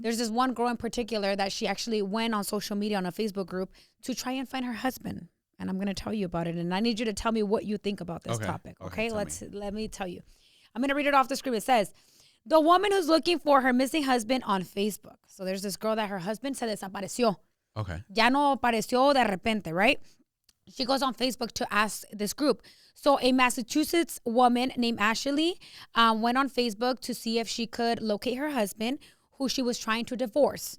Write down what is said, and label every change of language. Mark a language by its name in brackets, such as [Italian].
[English] There's this one girl in particular that she actually went on social media on a Facebook group to try and find her husband. And I'm going to tell you about it. And I need you to tell me what you think about this topic. Okay? Let me tell you. I'm going to read it off the screen. It says, The woman who's looking for her missing husband on Facebook. So there's this girl that her husband [Spanish] se desapareció. [English] Okay. [Spanish] Ya no apareció de repente, right? [English] She goes on Facebook to ask this group. So a Massachusetts woman named Ashley went on Facebook to see if she could locate her husband, who she was trying to divorce.